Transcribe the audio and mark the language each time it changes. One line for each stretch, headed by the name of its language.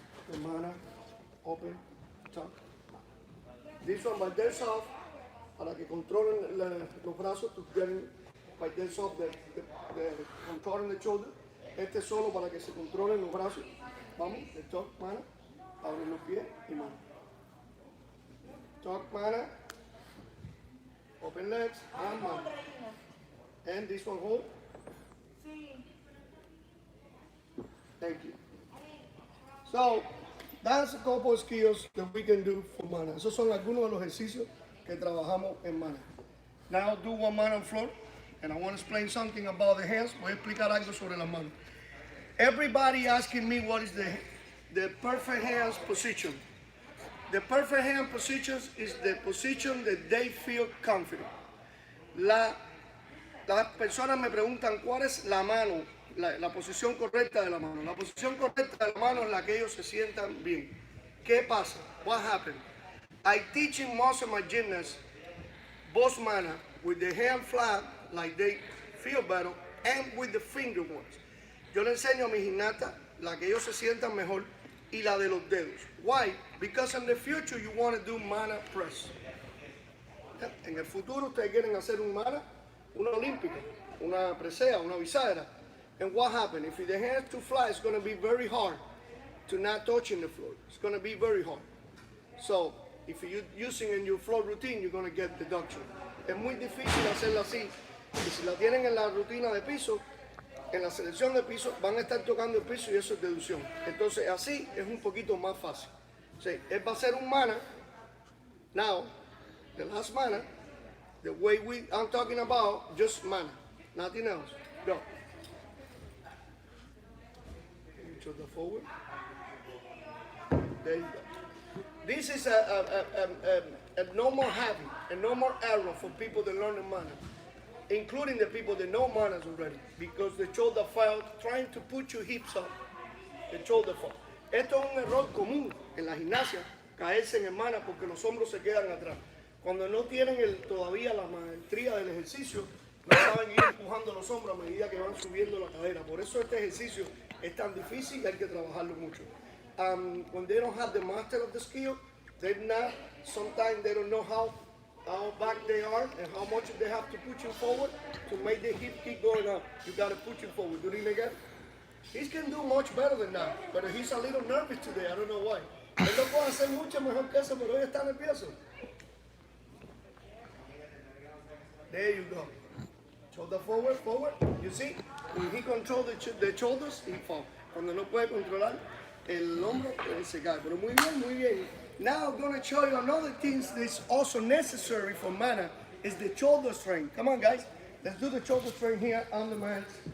English: The Manna, open, tuck. This one by their soft,
Spanish: para que controlen los brazos,
English: to get by their soft, the controlling the shoulder.
Spanish: Este es solo para que se controlen los brazos. Vamos, the tuck, Manna, abre los pies y Manna. Tuck, Manna.
English: Open legs and Manna. And this one hold. Thank you. So that's a couple of skills that we can do for Manna.
Spanish: Esos son algunos de los ejercicios que trabajamos en Manna.
English: Now do one Manna on floor, and I want to explain something about the hands.
Spanish: Voy a explicar algo sobre las manos.
English: Everybody asking me what is the perfect hands position. The perfect hand position is the position that they feel confident.
Spanish: Las personas me preguntan cuál es la mano, la posición correcta de la mano. La posición correcta de la mano es la que ellos se sientan bien. ¿Qué pasa?
English: What happened? I teach in most of my gymnasts both Manna with the hand flat, like they feel better, and with the finger ones.
Spanish: Yo le enseño a mis gimnastas la que ellos se sientan mejor y la de los dedos.
English: Why? Because in the future you want to do Manna press.
Spanish: En el futuro ustedes quieren hacer un Manna, una olímpica, una presea, una bisagra.
English: And what happened? If the hand's too flat, it's going to be very hard to not touching the floor. It's going to be very hard. So if you're using in your floor routine, you're going to get deduction.
Spanish: Es muy difícil hacerla así. Y si la tienen en la rutina de piso, en la selección de piso van a estar tocando el piso y eso es deducción. Entonces así es un poquito más fácil. Sí, él va a hacer un Manna.
English: Now, the last Manna, the way I'm talking about, just Manna, nothing else. Go. Shoulder forward. There you go. This is a normal habit, a normal error for people that learn the Manna, including the people that know Mannas already, because the shoulder fall, trying to put your hips up, the shoulder fall.
Spanish: Esto es un error común en la gimnasia, caerse en el Manna porque los hombros se quedan atrás. Cuando no tienen todavía la maestría del ejercicio, no saben ir empujando los hombros a medida que van subiendo la cadera. Por eso este ejercicio es tan difícil y hay que trabajarlo mucho.
English: When they don't have the master of the skill, sometimes they don't know how back they are and how much they have to push you forward to make the hip keep going up. You got to push him forward. Do you again? He can do much better than that, but he's a little nervous today. I don't know why.
Spanish: Él no puede hacer mucho mejor que eso, pero hoy está nervioso.
English: There you go. Shoulder forward, forward. You see? When he controls the shoulders, he falls.
Spanish: Cuando no puede controlar el hombro, él se cae. Pero muy bien, muy bien.
English: Now I'm going to show you another thing that's also necessary for Manna is the shoulder strain. Come on, guys. Let's do the shoulder strain here on the mat.